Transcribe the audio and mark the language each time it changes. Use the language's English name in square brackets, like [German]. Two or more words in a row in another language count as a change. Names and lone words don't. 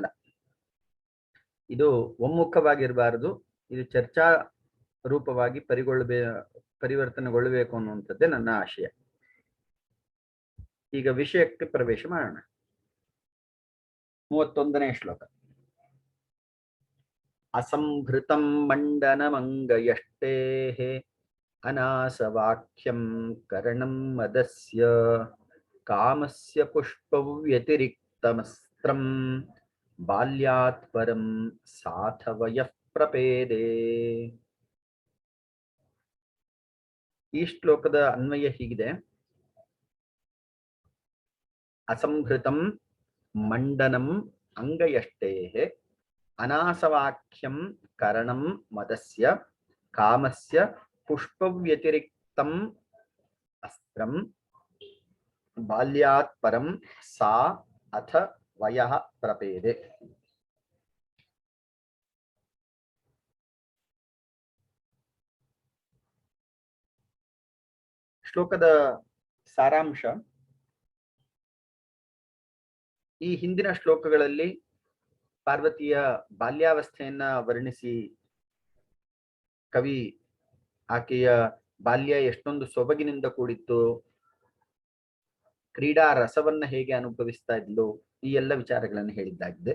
[Kannada] ಇದು ಒಮ್ಮುಖವಾಗಿರಬಾರದು, ಇದು ಚರ್ಚಾ ರೂಪವಾಗಿ ಪರಿವರ್ತನೆಗೊಳ್ಳಬೇಕು ಅನ್ನುವಂಥದ್ದೇ ನನ್ನ ಆಶಯ. ಈಗ ವಿಷಯಕ್ಕೆ ಪ್ರವೇಶ ಮಾಡೋಣ. 31ನೇ ಶ್ಲೋಕ. [Sanskrit] असंभृतं मंडनमंगयष्टेः अनासवाक्यं करणं मदस्य कामस्य पुष्पव्यतिरिक्तमस्त्रं बाल्यात् परं साथवयः प्रपेदे. [Kannada] ಈ ಶ್ಲೋಕದ ಅನ್ವಯ ಹೀಗಿದೆ: [Sanskrit] असंभृतं मंडनम अंगयष्टेः अनासवाक्यं करणं मदस्य कामस्य पुष्पव्यतिरिक्तम् अस्त्रं बाल्यात् परं सा अथ वयः प्रपेदे. [Kannada] ಶ್ಲೋಕದ ಸಾರಾಂಶ ಈ ಹಿಂದಿನ ಶ್ಲೋಕಗಳಲ್ಲಿ ಪಾರ್ವತಿಯ ಬಾಲ್ಯಾವಸ್ಥೆಯನ್ನ ವರ್ಣಿಸಿ ಕವಿ ಆಕೆಯ ಬಾಲ್ಯ ಎಷ್ಟೊಂದು ಸೊಬಗಿನಿಂದ ಕೂಡಿತ್ತು, ಕ್ರೀಡಾ ರಸವನ್ನ ಹೇಗೆ ಅನುಭವಿಸ್ತಾ ಇದ್ಲು, ಈ ಎಲ್ಲ ವಿಚಾರಗಳನ್ನು ಹೇಳಿದ್ದಾಗಿದೆ.